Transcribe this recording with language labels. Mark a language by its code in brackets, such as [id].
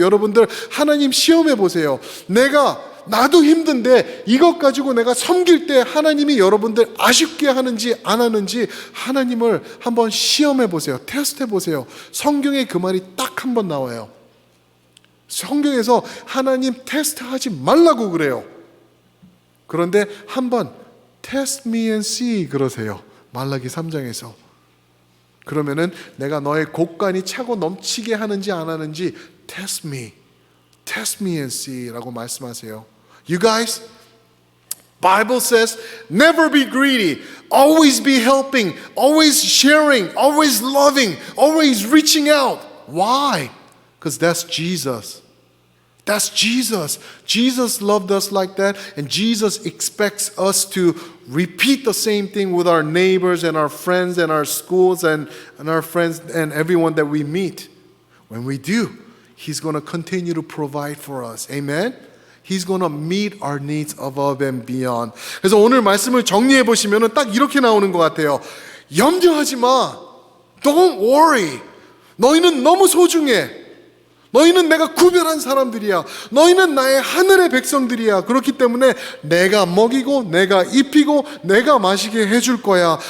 [ko] 여러분들 하나님 시험해보세요. 나도 힘든데 이것 가지고 내가 섬길 때 하나님이 여러분들 아쉽게 하는지 안 하는지 하나님을 한번 시험해 보세요. 테스트해 보세요. 성경에 그 말이 딱 한 번 나와요. 성경에서 하나님 테스트하지 말라고 그래요. 그런데 한번 [en] test me and see [ko] 그러세요. 말라기 3장에서. 그러면은 내가 너의 곳간이 차고 넘치게 하는지 안 하는지 [en] test me and see [ko] 라고 말씀하세요. [en] You guys, Bible says never be greedy, always be helping, always sharing, always loving, always reaching out. Why? Because that's Jesus. That's Jesus. Jesus loved us like that, and Jesus expects us to repeat the same thing with our neighbors and our friends and our schools and our friends and everyone that we meet. When we do, He's going to continue to provide for us. Amen? He's going to meet our needs above and beyond. [ko] 그래서 오늘 말씀을 정리해 보시면 딱 이렇게 나오는 것 같아요. 염려하지 마. [en] Don't worry. [ko] 너희는 너무 소중해. 너희는 내가 구별한 사람들이야. 너희는 나의 하늘의 백성들이야. 그렇기 때문에 내가 먹이고 내가 입히고 내가 마시게 해줄 거야.